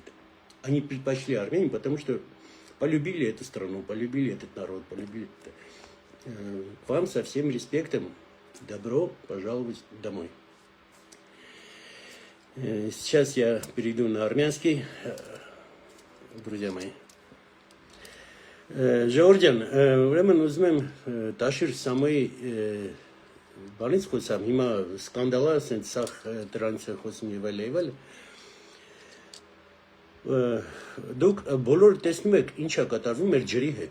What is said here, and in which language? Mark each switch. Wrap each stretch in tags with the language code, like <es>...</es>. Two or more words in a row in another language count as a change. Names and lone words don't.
<ru>Они предпочли Армению, потому что полюбили эту страну, полюбили этот народ, полюбили это. К вам со всем респектом добро пожаловать домой. Сейчас я перейду на армянский, друзья мои.</ru> <hy>Ժողովրդյան, ուրեմն ուզում եմ Տաշիր Սամոյի բանից խոսամ, հիմա սկանդալա, ասենց սաղ դրանից է խոսում եւ այլ։ Դուք բոլոր տեսնում եք ինչ է կատարվում մեր ջրի հետ,</hy>